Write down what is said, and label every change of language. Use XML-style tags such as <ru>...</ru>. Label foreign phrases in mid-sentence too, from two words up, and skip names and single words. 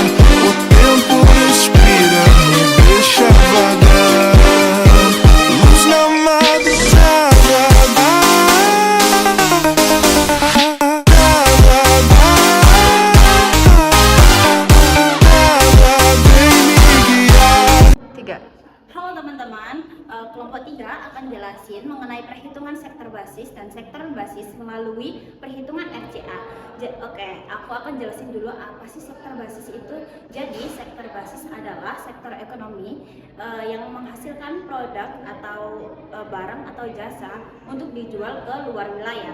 <pt>O tempo respira, me deixa vagar. Luz na madrugada, vem me guiar.</pt> <id>3. Halo teman-teman, kelompok 3 akan jelasin mengenai perhitungan sektor basis dan sektor basis melalui perhitungan RCA. Oke, aku akan jelasin dulu apa sih sektor basis itu. Jadi sektor basis adalah sektor ekonomi yang menghasilkan produk atau barang atau jasa untuk dijual ke luar wilayah.</id>